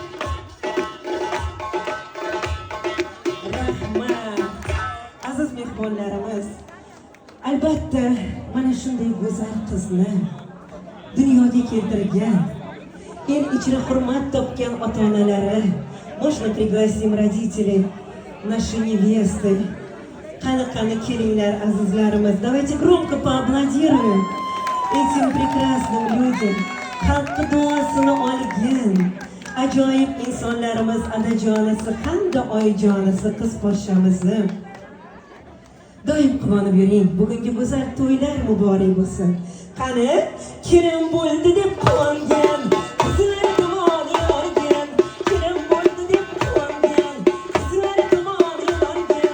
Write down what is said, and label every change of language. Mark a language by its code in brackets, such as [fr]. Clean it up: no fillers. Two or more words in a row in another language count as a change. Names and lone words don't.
[uz] Rahmat. Aziz mehmonlarimiz, albatta mana shunday go'zal qizni dunyoga keltirgan, el ichida hurmat topgan ota-onalari, [ru] можно пригласим родителей нашей невесты. [uz] Qani kelinglar azizlarimiz. [ru] Давайте громко поаплодируем этим прекрасным людям. [uz] Xalqqa duosini olgan ajoyib insonlarimiz, onajonisi hamda oyijonisi, qiz poshshamizni. Doim quvonib yuring. Bugungi go'zal to'ylar muborak bo'lsin. Qani, kelin bo'ldi deb quvongan, qizlar tomon yorgan, kelin bo'ldi deb quvongan, qizlar tomon yorgan.